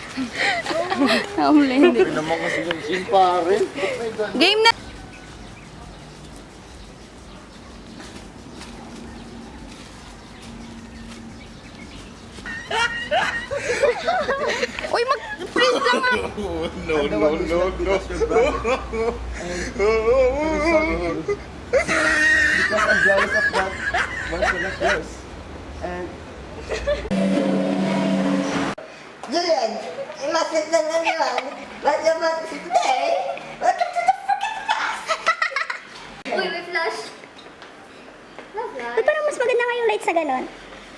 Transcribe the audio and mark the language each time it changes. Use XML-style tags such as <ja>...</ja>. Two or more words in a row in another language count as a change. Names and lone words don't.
<tl>Hindi naman kasi yung scene, pare. Game na. Uy, mag-freeze lang ah.</tl> <en>No, no, no, no. Because I'm jealous of that version of yours. And Julian, you mustn't tell anyone what you're about to see today. Welcome to the freaking past!</en> <tl>Uy, may flash. Pero mas maganda nga yung light sa ganon.</tl>